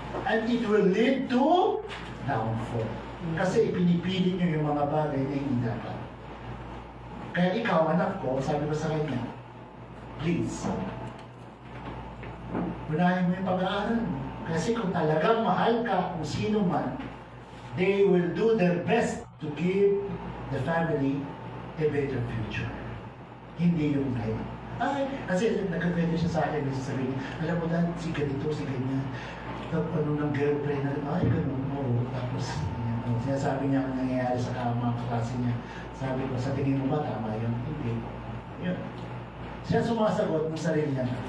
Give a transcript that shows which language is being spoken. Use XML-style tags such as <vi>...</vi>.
<en>And it will lead to downfall.</en> <tl>Kasi ipinipilit niyo yung mga bagay na hindi dapat. Kaya ikaw, anak ko, sabi ko sa kanya, please, unahin mo yung pag-aaral mo. Kasi kung talagang mahal ka kung sino man,</tl> <en>they will do their best to give the family a better future.</en> <tl>Hindi yung ngayon. Ay, kasi nagkakwento siya sa akin, sasabihin, alam mo dahil si ganito, si ganyan. Tapos ano ng girlfriend na, ay ganun, oo. Tapos, yan, sinasabi niya ang nangyayari sa mga kaklase niya. Sabi ko, sa tingin mo ba tama yun? Hindi. Yun. Siya sumasagot ng sarili niya.</tl>